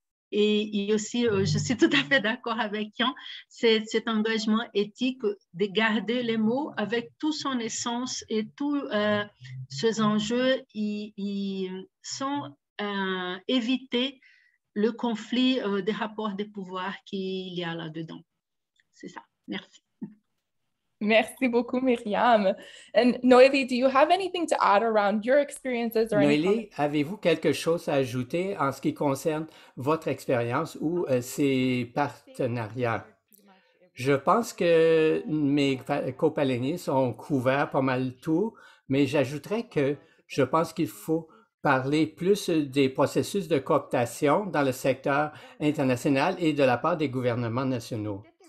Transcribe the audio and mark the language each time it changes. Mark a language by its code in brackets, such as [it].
[fr] Et aussi, je suis tout à fait d'accord avec Yann, cet engagement éthique de garder les mots avec tout son essence et tous ces enjeux, sans éviter le conflit des rapports de pouvoir qu'il y a là-dedans. C'est ça. Merci. Merci beaucoup, Myriam. [en] And Noélie, do you have anything to add around your experiences or [fr] Noélie, avez-vous quelque chose à ajouter en ce qui concerne votre expérience ou ces partenariats? Je pense que mes copalénistes ont couvert pas mal tout, mais j'ajouterais que je pense qu'il faut parler plus des processus de cooptation dans le secteur international et de la part des gouvernements nationaux.